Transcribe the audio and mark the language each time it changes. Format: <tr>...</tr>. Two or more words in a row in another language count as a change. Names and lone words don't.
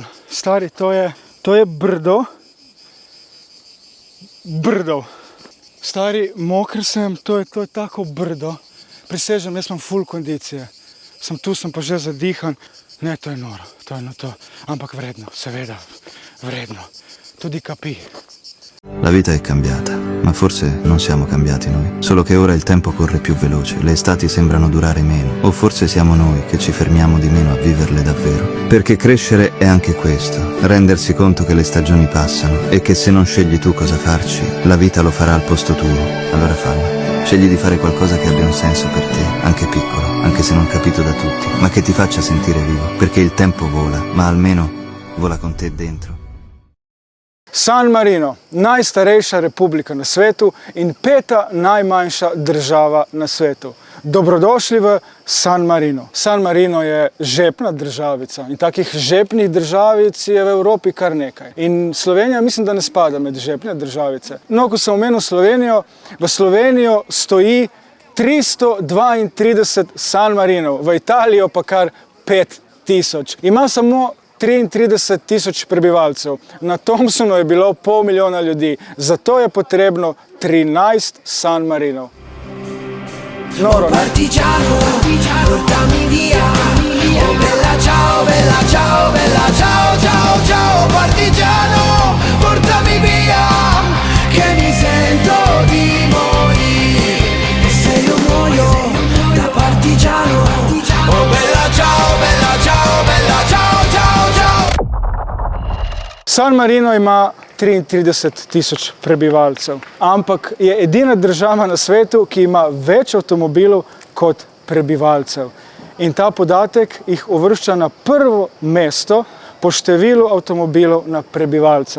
<sl>Stari, to je brdo. Brdo. Stari, moker sem, to je tako brdo. Prisežem, jaz imam full kondicije. Sem pa že zadihan. Ne, to je noro, ampak vredno, seveda, vredno. Tudi kapi.</sl> <it>La vita è cambiata, ma forse non siamo cambiati noi. Solo che ora il tempo corre più veloce, le estati sembrano durare meno. O forse siamo noi che ci fermiamo di meno a viverle davvero. Perché crescere è anche questo, rendersi conto che le stagioni passano e che se non scegli tu cosa farci, la vita lo farà al posto tuo. Allora fallo. Scegli di fare qualcosa che abbia un senso per te, anche piccolo, anche se non capito da tutti, ma che ti faccia sentire vivo. Perché il tempo vola, ma almeno vola con te dentro.</it> <sl>San Marino, najstarejša republika na svetu in 5. najmanjša država na svetu. Dobrodošli v San Marino. San Marino je žepna državica in takih žepnih državic je v Evropi kar nekaj. In Slovenija mislim, da ne spada med žepne državice. No, ko sem omenil Slovenijo, v Slovenijo stoji 332 San Marinov, v Italijo pa kar 5000. Ima samo 33 000 prebivalcev. Na Thompsonu je bilo 500 000 ljudi, zato je potrebno 13 San Marinov. Noro, ne?</sl> <it>Partigiano, portami via. Oh bella ciao, bella ciao, bella ciao, ciao, ciao. Partigiano, portami via, che mi sento di morire. E se io muoio da partigiano, oh bella ciao, bella ciao, bella ciao, ciao, ciao.</it> <sl>San Marino ima 33 000 prebivalcev, ampak je edina država na svetu, ki ima več avtomobilov kot prebivalcev. In ta podatek jih uvršča na prvo mesto po številu avtomobilov na prebivalca.</sl>